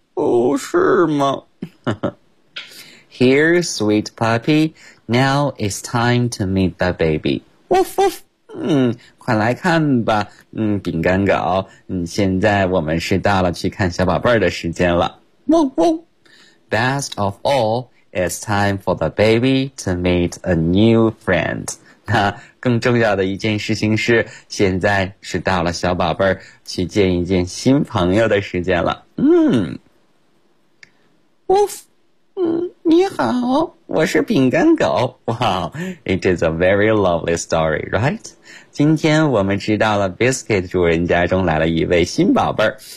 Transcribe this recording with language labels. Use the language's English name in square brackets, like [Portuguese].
[Chinese] 哦是吗？ [English] Here, sweet puppy. Now it's time to meet the baby. Woof woof. [Chinese] 快来看吧，饼干狗，现在我们是到了去看小宝贝儿的时间了。汪汪。 [English] Best of all, it's time for the baby to meet a new friend. [Chinese] 那更重要的一件事情是，现在是到了小宝贝儿去见一见新朋友的时间了。你好，我是饼干狗。 [English] Wow, it is a very lovely story, right? [Chinese] 今天我们知道了 Biscuit 主人家中来了一位新宝贝儿。